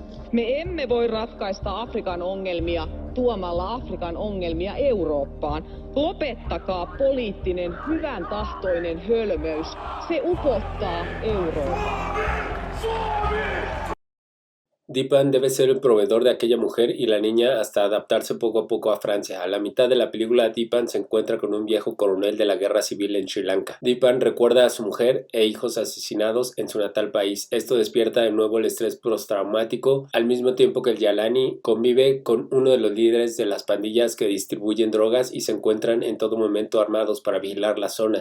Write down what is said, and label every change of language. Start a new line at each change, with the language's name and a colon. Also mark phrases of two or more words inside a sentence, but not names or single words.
Finnish: Me emme voi ratkaista Afrikan ongelmia tuomalla Afrikan ongelmia Eurooppaan. Lopettakaa poliittinen, hyvän tahtoinen hölmöys. Se upottaa Eurooppaa.
Spanish: Dipan debe ser el proveedor de aquella mujer y la niña hasta adaptarse poco a poco a Francia. A la mitad de la película, Dipan se encuentra con un viejo coronel de la guerra civil en Sri Lanka. Dipan recuerda a su mujer e hijos asesinados en su natal país. Esto despierta de nuevo el estrés postraumático, al mismo tiempo que el Yalani convive con uno de los líderes de las pandillas que distribuyen drogas y se encuentran en todo momento armados para vigilar la zona.